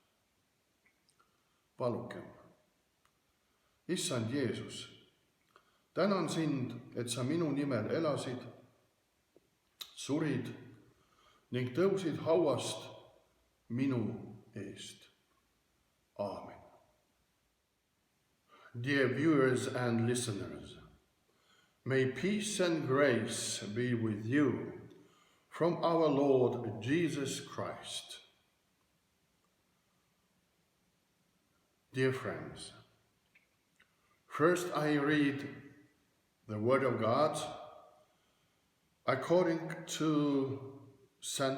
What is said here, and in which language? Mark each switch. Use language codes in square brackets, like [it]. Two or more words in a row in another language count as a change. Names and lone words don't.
[et] Palugem. Issand Jeesus, tänan sind, et sa minu nimel elasid, surid ning tõusid hauast minu eest. Aamen. [en] Dear viewers and listeners, may peace and grace be with you from our Lord Jesus Christ. Dear friends, first I read the Word of God according to St.